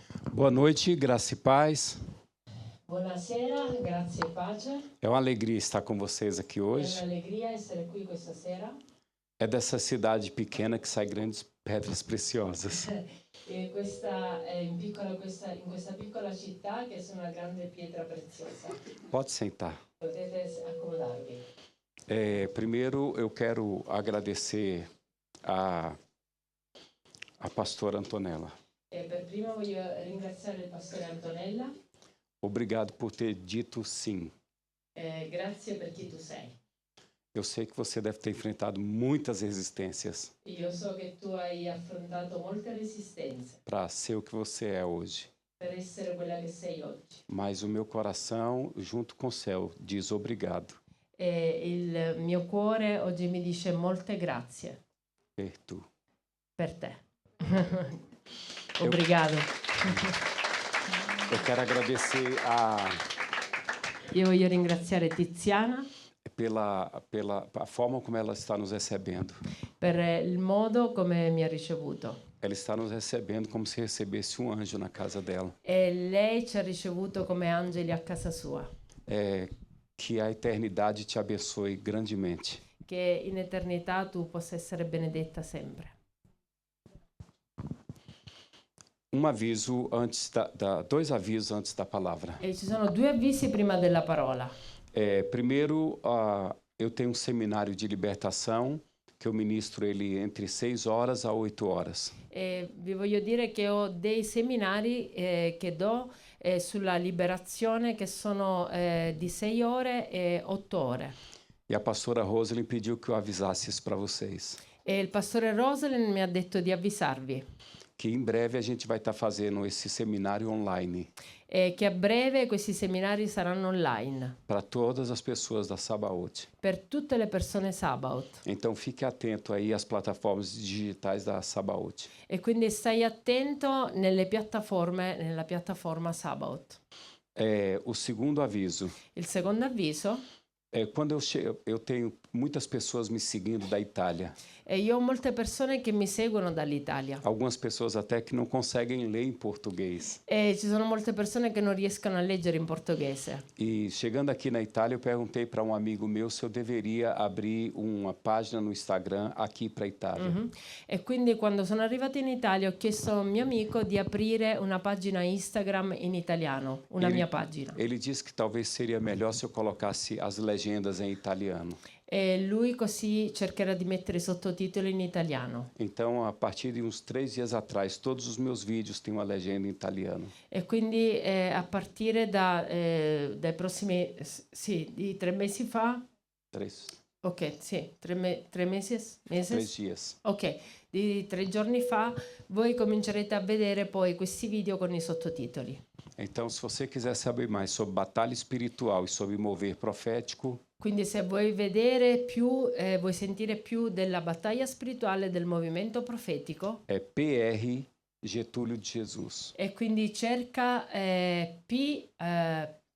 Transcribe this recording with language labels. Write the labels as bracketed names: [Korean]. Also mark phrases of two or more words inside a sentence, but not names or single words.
[Portuguese] Boa noite, graça e paz. [Italian] Buonasera, grazie e pace. [Portuguese] É uma alegria estar com vocês aqui [Italian] È [Portuguese] hoje. [Italian] un'allegria essere qui questa sera. [Portuguese] É dessa cidade pequena que saem grandes pedras preciosas. [Italian] E questa è in questa piccola città che è una grande pietra preziosa. [Portuguese] Pode sentar. [Italian] Potete accomodarvi. [Portuguese] Primeiro, eu quero agradecer a pastora Antonella. [Italian] E per primo voglio ringraziare il pastore Antonella. [Portuguese] Obrigado por ter dito sim. [Italian] Grazie per chi tu sei. [Portuguese] Eu sei que você deve ter enfrentado muitas resistências [Italian] Io so che tu hai affrontato molte resistenze [Portuguese] para ser o que você é hoje. [Italian] per essere quella che sei oggi. [Portuguese] Mas o meu coração, junto com o céu, diz obrigado [Italian] E il mio cuore oggi mi dice molte grazie per tu. per te. Obrigado. [Portuguese] Eu quero agradecer [Italian] Io voglio ringraziare Tiziana [Portuguese] pela forma como ela está nos recebendo. [Italian] per il modo come mi ha ricevuto. [Portuguese] Ela está nos recebendo como se recebesse um anjo na casa dela. [Italian] E lei ci ha ricevuto come angeli a casa sua. [Portuguese] Que a eternidade te abençoe grandemente. [Italian] Che in eternità tu possa essere benedetta sempre. [Portuguese] Dois avisos antes da palavra. [Italian] E ci sono due avvisi prima della parola. [Portuguese] Primeiro, eu tenho um seminário de libertação que eu ministro ele entre 6 horas a 8 horas. [Italian] E vi voglio dire che ho dei seminari che do sulla liberazione che sono di 6 ore e 8 ore. [Portuguese] E a pastora Rosalind pediu que eu avisasse isso para vocês. [Italian] E il pastore Rosalind mi ha detto di avvisarvi. [Portuguese] Que em breve a gente vai estar fazendo esse seminário online. [Italian] E che a breve questi seminari saranno online. [Portuguese] Para todas as pessoas da Sabaoth. [Italian] Per tutte le persone Sabaoth. [Portuguese] Então fique atento aí às plataformas digitais da Sabaoth. [Italian] E quindi stai attento nella piattaforma Sabaoth. [Portuguese] O segundo aviso. [Italian] Il secondo avviso. [Portuguese] Quando eu tenho muitas pessoas me seguindo da Itália. [Italian] E io ho molte persone che mi seguono dall'Italia. [Portuguese] Algumas pessoas até que não conseguem ler em português. [Italian] E ci sono molte persone che non riescono a leggere in portoghese. [Portuguese] E chegando aqui na Itália, eu perguntei para um amigo meu se eu deveria abrir uma página no Instagram aqui para a Itália. [Italian] E quindi quando sono arrivata in Italia ho chiesto a un mio amico di aprire una pagina Instagram in italiano, mia pagina. [Portuguese] Ele disse que talvez seria melhor se eu colocasse as legendas em italiano. [Italian] E lui così cercherà di mettere i sottotitoli in italiano. [Portuguese] Então, a partir de uns 3 dias atrás, todos os meus vídeos têm uma legenda em italiano. [Italian] E quindi a partire dai prossimi, di 3 mesi fa. 3. Ok, sì, 3 mesi? [Portuguese] 3 dias. [Italian] Ok, di 3 giorni fa voi comincerete a vedere poi questi video con i sottotitoli. [Portuguese] Então, se você quiser saber mais sobre batalha espiritual e sobre mover profético, [Italian] quindi se vuoi vedere più, vuoi sentire più della battaglia spirituale del movimento profetico, è PR Getúlio de Jesus. E quindi cerca PR